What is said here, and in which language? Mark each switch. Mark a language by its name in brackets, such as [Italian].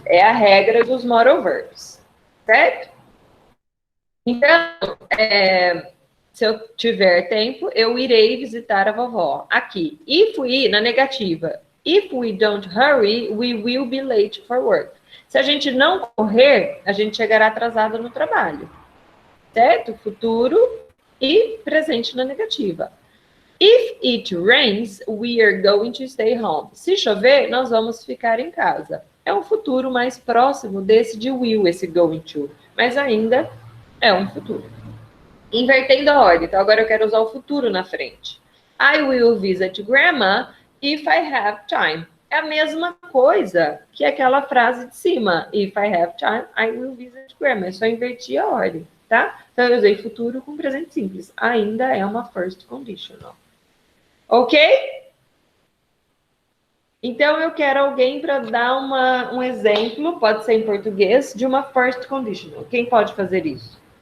[Portuguese] É a regra dos modal verbs, certo? Então, se eu tiver tempo, eu irei visitar a vovó. Aqui, [English] if we, [Portuguese] na negativa, [English] if we don't hurry, we will be late for work. [Portuguese] Se a gente não correr, a gente chegará atrasado no trabalho. Certo? Futuro e presente na negativa. [English] If it rains, we are going to stay home. [Portuguese] Se chover, nós vamos ficar em casa. É um futuro mais próximo desse de will, esse going to. Mas ainda é um futuro. Invertendo a ordem. Então, agora eu quero usar o futuro na frente. [English] I will visit grandma if I have time. [Portuguese] É a mesma coisa que aquela frase de cima. [English] If I have time, I will visit grandma. [Portuguese] É só invertir a ordem, tá? Então, eu usei futuro com presente simples. Ainda é uma first conditional. Ok? Então, eu quero alguém para dar um exemplo, pode ser em português, de uma first conditional. Quem pode fazer isso?